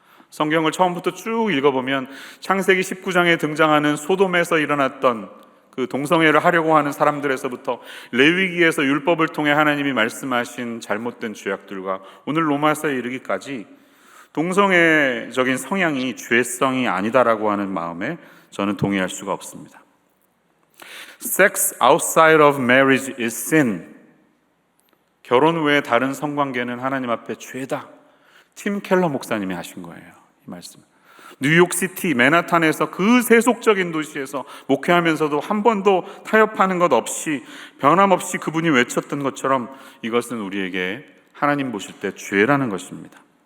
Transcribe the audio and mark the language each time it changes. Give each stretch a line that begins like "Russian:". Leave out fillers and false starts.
Korean: 성경을 처음부터 쭉 읽어보면 창세기 19장에 등장하는 소돔에서 일어났던 그 동성애를 하려고 하는 사람들에서부터 레위기에서 율법을 통해 하나님이 말씀하신 잘못된 죄악들과 오늘 로마서에 이르기까지 동성애적인 성향이 죄성이 아니다라고 하는 마음에 저는 동의할 수가 없습니다.
English: Sex outside of marriage is sin.
Korean: 결혼 외에 다른 성관계는 하나님 앞에 죄다. 팀 켈러 목사님이 하신 거예요. 이 말씀. 뉴욕시티 맨하탄에서 그 세속적인 도시에서 목회하면서도 한 번도 타협하는 것 없이 변함없이 그분이 외쳤던 것처럼 이것은 우리에게 하나님 보실 때 죄라는 것입니다.